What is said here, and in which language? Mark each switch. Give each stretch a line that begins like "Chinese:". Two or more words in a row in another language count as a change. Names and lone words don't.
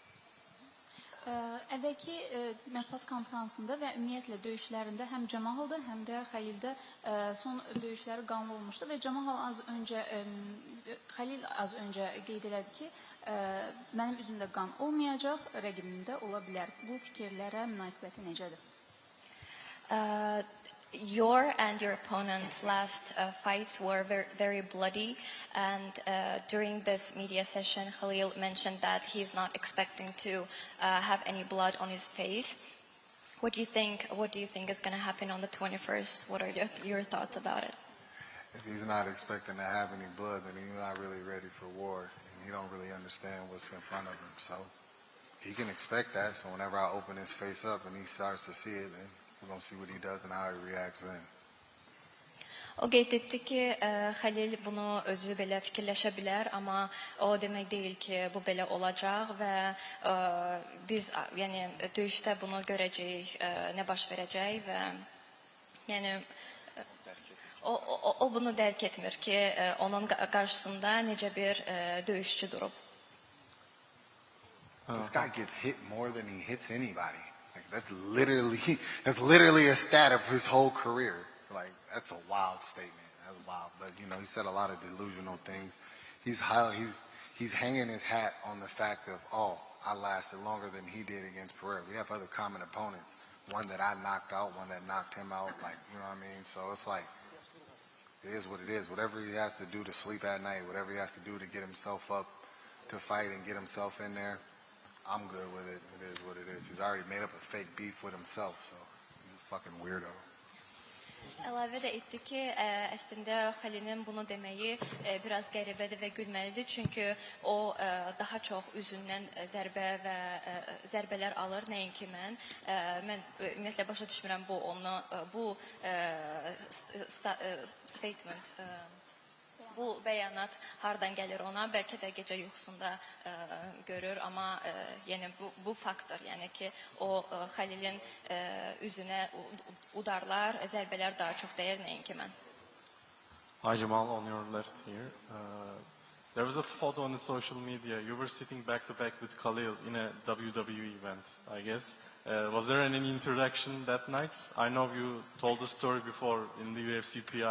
Azerbaijani: Əvvəlki mətbuat konferansında və ümumiyyətlə döyüşlərində həm Cəmahalda, həm də Xəlildə son döyüşləri qanlı olmuşdu və Xəlil az öncə qeyd elədi ki, mənim üzümdə qan olmayacaq, rəqibimdə ola bilər. Bu fikirlərə münasibəti necədir?
English: Your and your opponent's last fights were very, very bloody, and during this media session, Khalil mentioned that he's not expecting to have any blood on his face. What do you think is going to happen on the 21st? What are your thoughts about it? If he's not expecting to have any blood, then he's not really ready for war, and he don't really understand what's in front of him. So he can expect that. So whenever I open his face up and he starts to see it, then we're going to see what he does and how he reacts then.
Azerbaijani: O qeyd etdi ki, Xəlil bunu özü belə fikirləşə bilər, amma o demək deyil ki, bu belə olacaq və biz yəni döyüşdə bunu görəcəyik, nə baş verəcək və yəni o bunu dərk etmir ki, onun qarşısında necə bir döyüşçü durub.
English: This guy gets hit more than he hits anybody. Like that's literally a stat of his whole career. Like that's a wild statement. That's wild. But you know, he said a lot of delusional things. he's hanging his hat on the fact of, oh, I lasted longer than he did against Pereira. We have other common opponents. One that I knocked out, one that knocked him out. Like, you know what I mean? So it's like, it is what it is. Whatever he has to do to sleep at night, whatever he has to do to get himself up to fight and get himself in there, I'm good with it. It is what it is. He's already made up a fake beef with himself, so he's a fucking weirdo.
Azerbaijani: Əlavə də etdi ki, əslində Xəlilin bunu deməyi biraz qəribədir və gülməlidir. Çünki o daha çox üzündən zərbələr alır, nəinki mən. Mən ümumiyyətlə başa düşmürəm bu statement, bu bəyanat hardan gəlir ona. Bəlkə də gecə yuxusunda görür, amma yəni bu faktor, yəni ki, o Xəlilin üzünə udarlar, zərbələr daha çox dəyər, nəinki mən.
English: Hi Jamal, on your left here. There was a photo on the social media. You were sitting back to back with Khalil in a WWE event, I guess. Was there any interaction that night? I know you told the story before in the UFC PI.